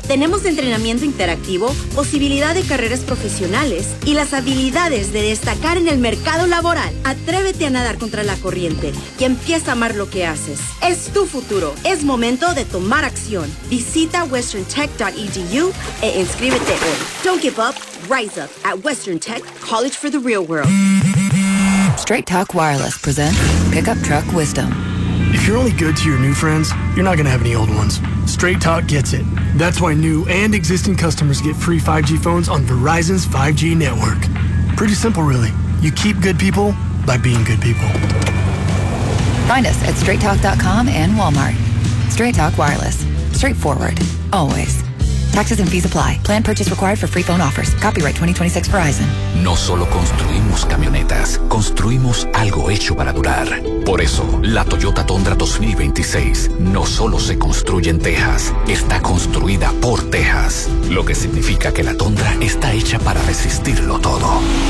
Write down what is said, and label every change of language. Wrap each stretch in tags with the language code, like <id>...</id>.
<es>Tenemos entrenamiento interactivo, posibilidad de carreras profesionales y las habilidades de destacar en el mercado laboral. Atrévete a nadar contra la corriente y empieza a amar lo que haces. Es tu futuro. Es momento de tomar acción. Visita westerntech.edu e inscríbete hoy.</es> <en>Don't give up. Rise up at Western Tech College for the real world. Straight Talk Wireless presents Pickup Truck Wisdom. If you're only good to your new friends, you're not going to have any old ones. Straight Talk gets it. That's why new and existing customers get free 5G phones on Verizon's 5G network. Pretty simple, really. You keep good people by being good people. Find us at straighttalk.com and Walmart. Straight Talk Wireless. Straightforward. Always. Taxes and fees apply. Plan purchase required for free phone offers. Copyright 2026 Verizon.</en> <es>No solo construimos camionetas, construimos algo hecho para durar. Por eso, la Toyota Tundra 2026 no solo se construye en Texas, está construida por Texas. Lo que significa que la Tundra está hecha para resistirlo todo.</es>